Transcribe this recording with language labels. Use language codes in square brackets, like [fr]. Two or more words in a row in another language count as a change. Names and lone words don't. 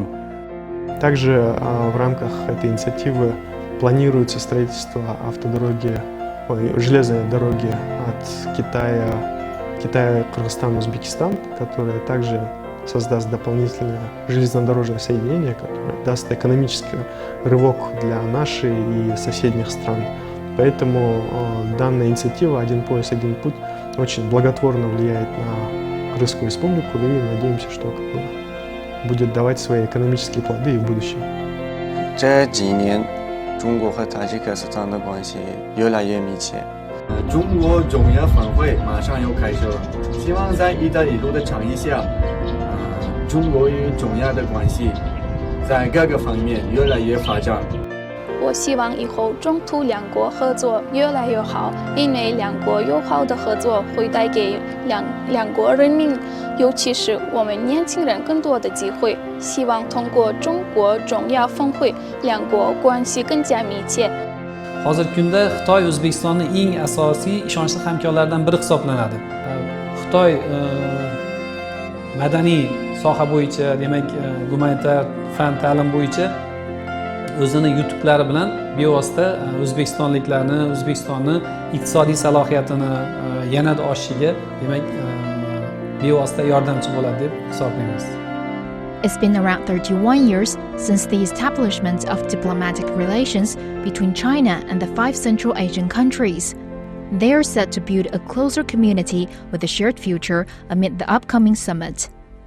[ru] Также в рамках этой инициативы планируется строительство железной дороги от Китая, Кыргызстан, Узбекистан, которая также создаст дополнительное железнодорожное соединение, которое даст экономический рывок для нашей и соседних стран. Поэтому данная инициатива «Один пояс, один путь» очень благотворно влияет на Кыргызскую республику, и надеемся, что будет давать свои экономические плоды и в будущем. [zh] 这几年，中国和塔吉克斯坦的关系越来越密切。中国中亚峰会马上要开始了，希望在“一带一路”的倡议下，中国与中亚的关系在各个方面越来越发展。我希望以后中土两国合作越来越好，因为两国友好的合作会带给两国人民，尤其是我们年轻人更多的机会。希望通过中国中亚峰会，两国关系更加密切。 [uz] Hozirgi kunda Xitoy O'zbekistonning eng asosiy ishonchli hamkorlaridan biri hisoblanadi. Xitoy madaniy soha bo'yicha, demak, gumanitar fan ta'lim bo'yicha o'zini yutuqlari bilan bevosita O'zbekistonni iqtisodiy salohiyatini yanada oshishiga, demak, bevosita yordamchi bo'ladi deb hisoblaymiz. [en] It's been around 31 years since the establishment of diplomatic relations between China and the 5 Central Asian countries. They are set to build a closer community with a shared future amid the upcoming summit.